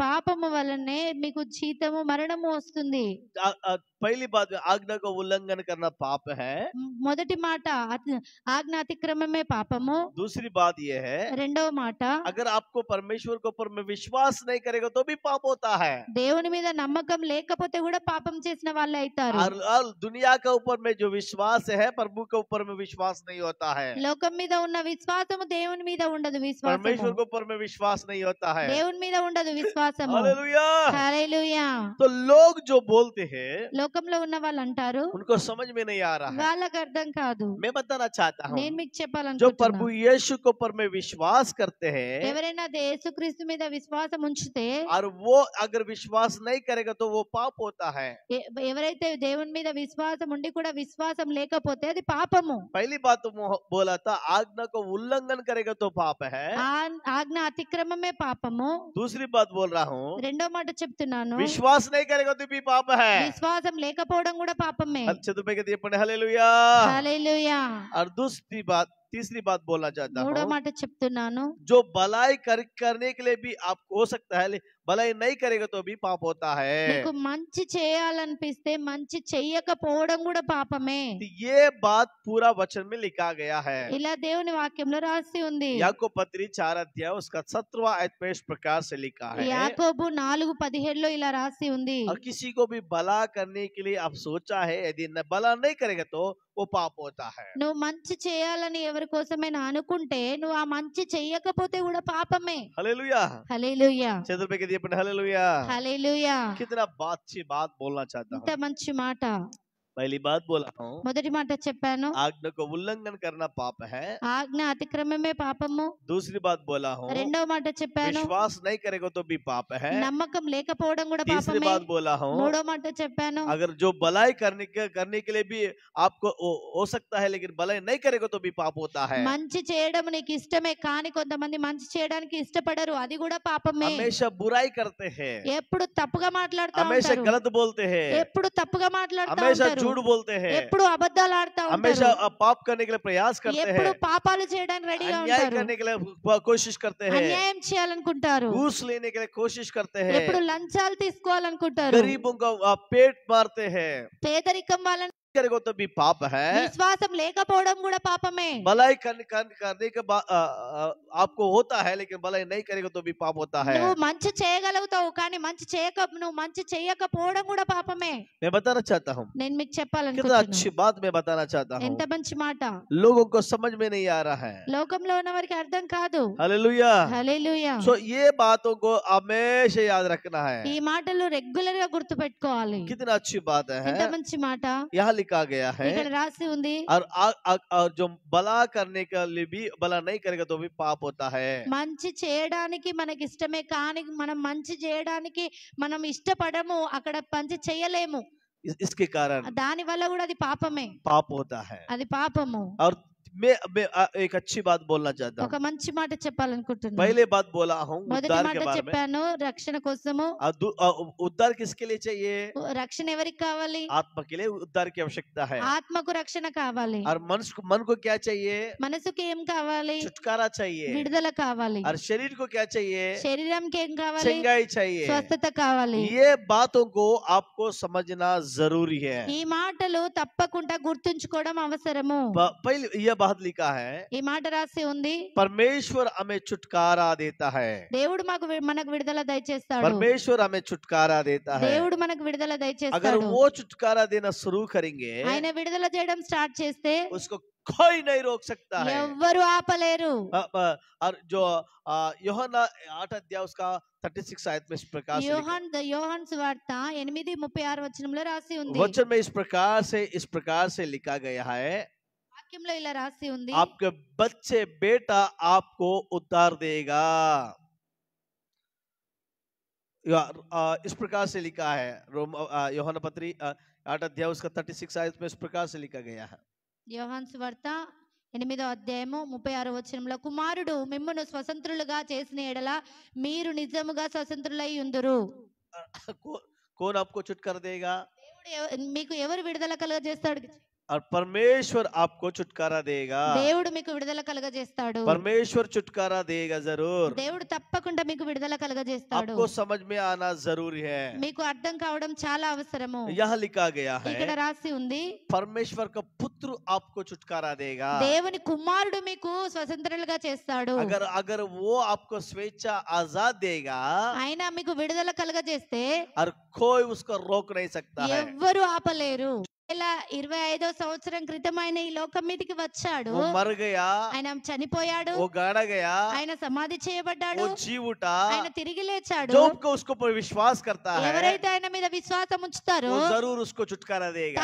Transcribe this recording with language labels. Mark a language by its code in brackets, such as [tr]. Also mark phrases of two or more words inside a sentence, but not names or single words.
[te] పాపము వలనే మీకు జీతము మరణము వస్తుంది. [hi] पहली बात में आज्ञा को उल्लंघन करना पाप है। [te] మొదటి మాట ఆజ్ఞ అతిక్రమమే పాపము. [hi] दूसरी बात यह है, [te] రెండవ మాట, [hi] अगर आपको परमेश्वर के ऊपर में विश्वास नहीं करेगा तो भी पाप होता है। [te] దేవుని మీద నమ్మకం లేకపోతే కూడా పాపం చేసిన వాళ్ళే అవుతారు. [hi] और दुनिया के ऊपर में जो विश्वास है, प्रभु के ऊपर में विश्वास नहीं होता है। [te] లోకం మీద ఉన్న విశ్వాసము దేవుని మీద ఉండదు. [hi] परमेश्वर [te] విశ్వాసము [hi] के ऊपर में विश्वास नहीं होता है। [te] దేవుని మీద ఉండదు విశ్వాసము. [hi] हालेलुया। [te] హల్లెలూయా. [hi] तो लोग जो बोलते हैं [te] లోకంలో ఉన్న వాళ్ళు అంటారు, [hi] उनको समझ में नहीं आ रहा है। [te] వాళ్ళకి అర్థం కాదు. [hi] मैं बताना चाहता हूँ, [te] నేను మీకు [hi] जो [te] చెప్పాలనుకుంటున్నా, [hi] प्रभु यीशु के ऊपर में विश्वास करते हैं [te] ఎవరైనా యేసుక్రీస్తు మీద విశ్వాసం ఉంచితే, [hi] और वो अगर विश्वास नहीं करेगा तो वो पाप होता है। [te] ఎవరైతే దేవుని మీద విశ్వాసం ఉండి కూడా విశ్వాసం లేకపోతే అది పాపము. [hi] पहली बात तो बोला था, आज्ञा को उल्लंघन करेगा तो पाप है। [te] ఆజ్ఞ అతిక్రమమే పాపము. [hi] दूसरी बात बोल रहा हूँ, [te] రెండో మాట చెప్తున్నాను, [hi] विश्वास नहीं करेगा तो भी पाप है। [te] విశ్వాసం లేకపోవడం కూడా పాపమే. [hi] अच्छे तो पे पढ़े हालेलुया। [te] హల్లెలూయా. [hi] और तीसरी बात बोलना चाहता [te] మూడో [hi] हूँ, [te] మాట చెప్తున్నాను, [hi] जो भलाई करने के लिए भी आपको हो सकता है, भलाई नहीं करेगा तो भी पाप होता है। [te] నీకు మంచి చేయాలనిపిస్తే మంచి చెయ్యకపోవడం కూడా పాపమే. [hi] तो ये बात पूरा वचन में लिखा गया है। [te] ఇలా దేవుని వాక్యంలో రాసి ఉంది. [hi] याकूब पत्री 4 अध्याय उसका 17वां आयत में इस प्रकार से लिखा है, [te] యాకోబు 4:17 ఇలా రాసి ఉంది. [hi] और किसी को भी भला करने के लिए आप सोचा है, यदि भला नहीं करेगा तो वो पाप होता है। [te] నువ్వు మంచి చేయాలని ఎవరి కోసమైనా అనుకుంటే నువ్వు ఆ మంచి చెయ్యకపోతే కూడా పాపమే. [hi] हालेलुया। [te] హల్లెలూయా. [hi] चतुर पे कहती है हालेलुया। [te] హల్లెలూయా. [hi] कितना अच्छी बात बोलना चाहता [te] ఇంత [hi] हूँ। [te] మంచి మాట. [hi] पहली बात बोला हूँ, [te] మొదటి మాట చెప్పాను, [hi] आज्ञा को उल्लंघन करना पाप है। [te] ఆజ్ఞ అతిక్రమమే పాపము. [hi] दूसरी बात बोला हूँ, [te] రెండవ మాట చెప్పాను, [hi] विश्वास नहीं करेगा तो भी पाप है। [te] నమ్మకం లేకపోవడం కూడా [hi] तीसरी [te] పాపమే. [hi] बात बोला हूँ, [te] మూడో మాట చెప్పాను, [hi] अगर जो भलाई करने के लिए भी आपको हो सकता है, लेकिन भलाई नहीं करेगा तो भी पाप होता है। [te] మంచి చేయడం నీకు ఇష్టమే కానీ కొంతమంది మంచి చేయడానికి ఇష్టపడరు, అది కూడా పాపమే. [hi] हमेशा बुराई करते हैं, [te] ఎప్పుడు తప్పుగా మాట్లాడుతూ [hi] हमेशा [te] ఉంటారు, [hi] गलत बोलते हैं, [te] ఎప్పుడు తప్పుగా మాట్లాడుతూ [hi] हमेशा [te] ఉంటారు, [hi] झूठ बोलते हैं, [te] ఎప్పుడు అబద్ధాలు ఆడుతూ [hi] हमेशा [te] ఉంటారు, [hi] पाप करने के लिए प्रयास करते [te] ఎప్పుడు [hi] हैं, [te] పాపాలు చేయడానికి రెడీగా [hi] अन्याय [te] ఉంటారు, [hi] करने के लिए कोशिश करते हैं, [te] అన్యాయం చేయాలనుకుంటారు, [hi] घूस लेने के लिए कोशिश करते [te] ఎప్పుడు [hi] हैं, [te] లంచాలు తీసుకోవాలనుకుంటారు, [hi] गरीबों का पेट मारते हैं। [te] పేదరికం వాళ్ళని [hi] करेगा तो भी पाप है। [te] విశ్వాసం లేకపోవడం కూడా పాపమే. [hi] भलाई करने के बाद आपको होता है, लेकिन भलाई नहीं करेगा तो भी पाप होता है। [te] నువ్వు మంచి చేయగలుగుతావు కానీ నువ్వు మంచి చేయకపోవడం కూడా పాపమే. [hi] मैं बताना चाहता हूँ, [te] నేను మీకు [hi] कितना [te] చెప్పాలనుకుంటున్నాను, [hi] अच्छी बात मैं बताना चाहता हूँ, [te] ఎంత మంచి మాట. [hi] लोगों को समझ में नहीं आ रहा है। [te] లోకంలో ఉన్న వారికి అర్థం కాదు. [hi] हालेलुया। [te] హల్లెలూయా. [hi] सो ये बातों को हमेशा याद रखना है। [te] ఈ మాటలు రెగ్యులర్ గా గుర్తు పెట్టుకోవాలి. [hi] कितना अच्छी बात [te] ఎంత [hi] है, [te] మంచి మాట. [hi] यहाँ लिखा गया है। [te] ఇక్కడ రాసి ఉంది, [hi] और जो भला करने के लिए भी भला नहीं करेगा तो भी पाप होता है। [te] మంచి చేయడానికి మనకి ఇష్టమే కానీ మనం మంచి చేయడానికి మనం ఇష్టపడము, అక్కడ మంచి చేయలేము, [hi] इसके कारण [te] దాని వల్ల కూడా అది పాపమే. [hi] पाप होता है। [te] అది పాపము. [hi] और मैं एक अच्छी बात बोलना चाहता [te] ఒక [hi] हूँ। [te] మంచి మాట చెప్పాలనుకుంటున్నాను. [hi] पहले बात बोला हूँ [te] మొదటి [hi] उद्धार [te] మాట [hi] के बारे में। [te] చెప్పాను రక్షణ కోసము. [hi] उद्धार किसके लिए चाहिए? [te] రక్షణ ఎవరికి కావాలి? [hi] आत्मा के लिए उद्धार की आवश्यकता है। [te] ఆత్మకు రక్షణ కావాలి. [hi] और मन को क्या चाहिए? [te] మనసుకి ఏం కావాలి? [hi] छुटकारा चाहिए। [te] విడుదల కావాలి. [hi] और शरीर को क्या चाहिए? [te] శరీరంకి ఏం కావాలి? [hi] चंगाई चाहिए। [te] స్వస్థత కావాలి. [hi] ये बातों को आपको समझना जरूरी है। [te] ఈ మాటలు తప్పకుండా గుర్తుంచుకోవడం అవసరము. [hi] पहले यह बात लिखा है, [te] ఈ మాట రాసి ఉంది, [hi] परमेश्वर हमें छुटकारा देता है। [te] దేవుడు మనకు విడుదల దయచేస్తాడు. [hi] परमेश्वर हमें छुटकारा देता है। [te] దేవుడు మనకు విడుదల [hi] अगर [te] దయచేస్తాడు. [hi] वो छुटकारा देना शुरू करेंगे, [te] ఆయన విడుదల చేయడం స్టార్ట్ చేస్తే [hi] उसको कोई नहीं रोक सकता है। [te] ఎవ్వరు ఆపలేరు. [hi] और जो यूहन्ना 8 अध्याय उसका 36 आयत में इस प्रकार से [te] యోహాను సువార్త 8:36 వచనంలో రాసి ఉంది. [hi] वचन में इस प्रकार से लिखा गया है, [te] వాక్యంలో ఇలా రాసి ఉంది, [hi] आपके बच्चे बेटा आपको उद्धार देगा। इस प्रकार से लिखा है यूहन्ना पत्री 8 अध्याय उसका 36 आयत में इस प्रकार से लिखा गया है। [te] యోహాను సువార్త 8వ అధ్యాయము 36 వచనంలో, కుమారుడు మిమ్మును స్వతంత్రులుగా చేసిన ఎడల మీరు నిజముగా స్వతంత్రులై ఉందురు. [hi] कौन आपको छुटकारा देगा? [te] దేవుడు మీకు ఎవరు విడుదల కలుగజేస్తాడు? [hi] और परमेश्वर आपको छुटकारा देगा। [te] దేవుడు మీకు విడుదల కలుగజేస్తాడు. [hi] परमेश्वर छुटकारा देगा जरूर। [te] దేవుడు తప్పకుండా మీకు విడుదల కలుగజేస్తాడు. [hi] आपको समझ में आना जरूरी है। [te] మీకు అర్థం కావడం చాలా అవసరము. [hi] यहाँ लिखा गया है [te] ఇక్కడ రాసి ఉంది, [hi] परमेश्वर का पुत्र आपको छुटकारा देगा। [te] దేవుని కుమారుడు మీకు స్వతంత్రులుగా చేస్తాడు. [hi] अगर अगर वो आपको स्वेच्छा आजाद देगा [te] ఆయన మీకు విడుదల కలుగజేస్తే [hi] और कोई उसको रोक नहीं सकता है। [te] ఎవ్వరు ఆపలేరు. 2025 సంవత్సరం క్రితం ఆయన ఈ లోకం మీదకి వచ్చాడు. [hi] वो मर गया, [te] ఆయన చనిపోయాడు, [hi] वो गाड़ा गया, [te] ఆయన సమాధి చేయబడ్డాడు, [hi] वो जी उठा। [te] ఆయన తిరిగి లేచాడు. [hi] जो उनको उसको पर विश्वास करता है [te] ఎవరైతే ఆయన మీద విశ్వాసం ఉంచుతారో [hi] वो जरूर उसको छुटकारा देगा।